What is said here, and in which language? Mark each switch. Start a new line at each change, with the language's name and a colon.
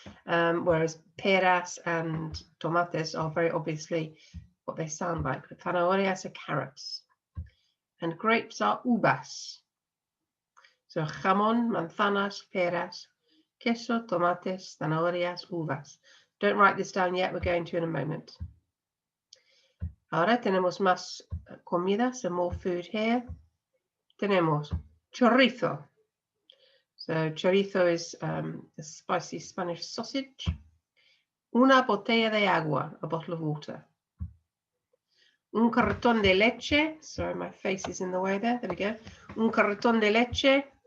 English: Whereas peras and tomates are very obviously what they sound like. Zanahorias are carrots. And grapes are uvas.
Spanish: So jamón, manzanas, peras, queso, tomates, zanahorias, uvas.
English: Don't write this down yet, we're going to in a moment.
Spanish: Ahora tenemos más comida,
English: some more food here.
Spanish: Tenemos chorizo.
English: So chorizo is a spicy Spanish sausage.
Spanish: Una botella de agua,
English: a bottle of water.
Spanish: Un cartón de leche.
English: Sorry, my face is in the way there. There we go.
Spanish: Un cartón de leche.